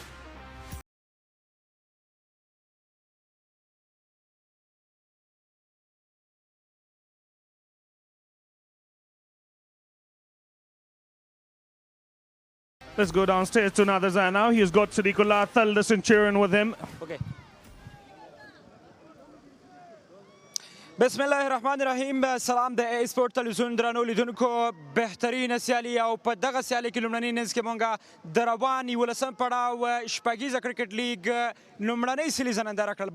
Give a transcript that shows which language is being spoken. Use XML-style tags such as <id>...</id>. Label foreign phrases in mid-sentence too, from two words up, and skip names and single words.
<en>Let's go downstairs to Nader Zai now. He's got Siddiqullah Atal, the Centurion, with him.</en> <ar>Okay. بسم الله الرحمن الرحیم.</ar> <ps>سلام د ای سپورت تلویزیون درنو لیدونکو. بهترین سیالي او په دغه سیالي کې لومړنۍ اننګز کې مونږه د روان 11 پړاو شپږیزه کرکټ لیګ لومړنۍ سیریز ننداره کړل.</ps>